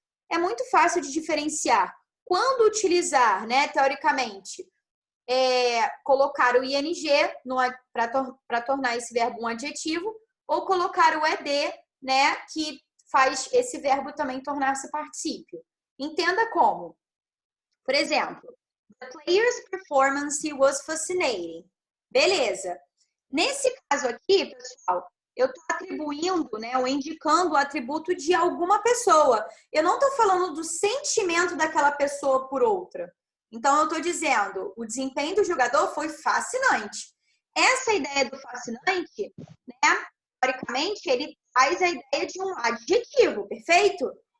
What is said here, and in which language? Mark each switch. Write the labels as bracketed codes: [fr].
[pt] É muito fácil de diferenciar. Quando utilizar, né, teoricamente, colocar o ing para tornar esse verbo um adjetivo, ou colocar o ed, né, que faz esse verbo também tornar-se particípio. Entenda como. Por exemplo, [en] the player's performance was fascinating. [pt] Beleza. Nesse caso aqui, pessoal, eu estou atribuindo, né, ou indicando o atributo de alguma pessoa. Eu não estou falando do sentimento daquela pessoa por outra. Então, eu estou dizendo, o desempenho do jogador foi fascinante. Essa ideia do fascinante, né, teoricamente, ele traz a ideia de um adjetivo, perfeito?